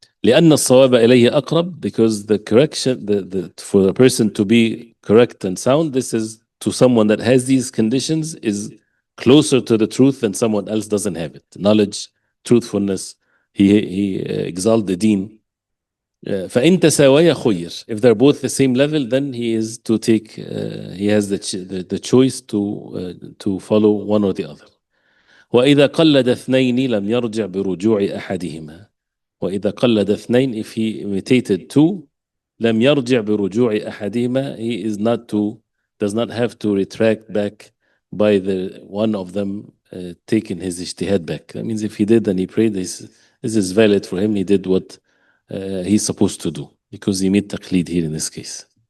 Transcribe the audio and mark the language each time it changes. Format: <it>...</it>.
<ar>لأن الصواب إليه أقرب,</ar> <en>because the correction, for a person to be correct and sound, this is to someone that has these conditions, is closer to the truth than someone else doesn't have it. Knowledge, truthfulness, he exalts the deen.</en> <ar>فإن تساويا خير.</ar> <en>If they're both the same level, then he is to take, he has the choice to follow one or the other.</en> <ar>وإذا قلد اثنين لم يرجع برجوع أحدهما. وإذا قلد اثنين,</ar> <en>if he imitated two,</en> <ar>لم يرجع برجوع أحدهما,</ar> <en>he does not have to retract back by the one of them taking his ijtihad back. That means if he did and he prayed, this is valid for him. He did what he's supposed to do, because he made taqleed here in this case.</en>